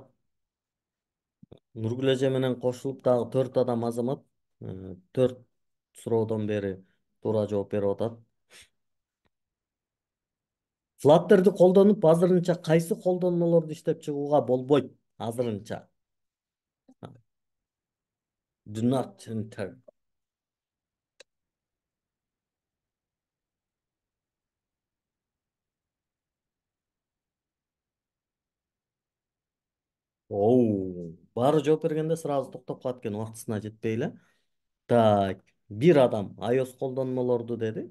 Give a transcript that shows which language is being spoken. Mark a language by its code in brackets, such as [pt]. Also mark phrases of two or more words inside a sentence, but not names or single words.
[ky] Нургүл эже менен кошулуп дагы 4 адам Азамат. 4 суроодон бери туура жооп берип атат. Флаттерди колдонуп азырынча кайсы колдонмолорду иштеп чыгууга болбойт? Азырынча. [en] Do not enter. [ky] Оу, баары жооп бергенде сразу токтоп калат экен, убактысына жетпей эле. Так, бир адам iOS колдонмолорду деди.